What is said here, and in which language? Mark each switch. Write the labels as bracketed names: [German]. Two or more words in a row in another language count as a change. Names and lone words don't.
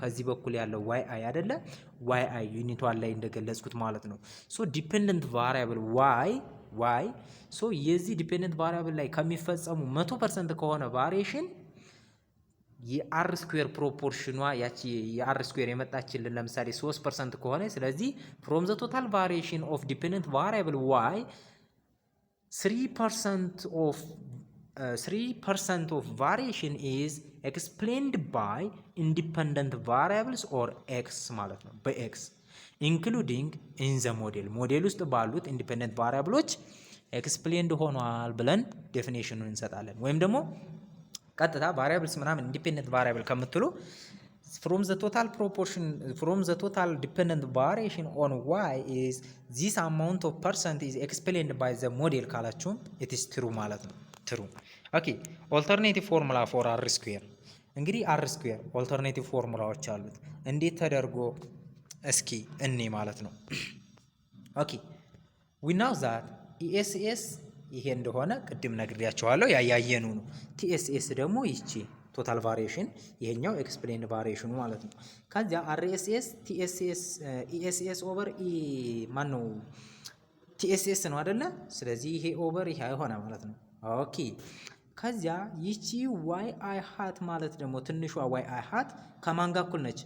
[Amharic] ከዚህ በኩል ያለው ዋይ አይ አይደለ? ዋይ አይ ዩኒቷን ላይ እንደገለጽኩት ማለት ነው። [English] so dependent variable Y so [Amharic] የዚህ [English] dependent variable [Amharic] ላይ ከሚፈጸሙ 100% ከሆነ ቫሪዬሽን የአር ስኩዌር ፕሮፖርሽኗ ያቺ የአር ስኩዌር የመጣችልን ለምሳሌ 3% ከሆነ ስለዚህ [English] from the total variation of dependent variable Y 3% of variation is explained by independent variables or x [Amharic] ማለት ነው በx [English] including in the [Amharic] ሞዴል ውስጥ ባሉት ኢንዲፔንደንት ቫሪያብሎች ኤክስፕሌንድ ሆኗል ብለን ዴፊኒሽኑን እንሰጣለን። ወይም ደግሞ ቀጥታ ቫሪያብልስ ምናምን [English] independent variable [Amharic] ከምትሉ [English] from the total dependent variation on y is this amount of percent is explained by the model ካላችሁ it is true [Amharic] ማለት ነው። [English] true okay alternative formula for r square [Amharic] እንግዲህ r ስኩዌር ኦልተርኔቲቭ ፎርሙላዎች አሉት። እንዴት ተደርጎ እስኪ እኔ ማለት ነው። [English] ኦኬ we know that [Amharic] ESS ይሄ እንደሆነ ቅድም ነግሬያቸዋለሁ ያያየኑ ነው። TSS ደግሞ ይቺ [English] total variation [Amharic] ይሄኛው ኤክስፕሌንድ ቫሪዬሽኑ ማለት ነው። ከዚያ RSS TSS ESS ኦቨር ማን ነው TSS ነው አይደለ? ስለዚህ ይሄ ኦቨር ይሄ ሆነ ማለት ነው። ኦኬ ከዚያ ይቺ YI ሃት ማለት ደግሞ ትንሿ YI ሃት ከማን ጋር እኩል ነች?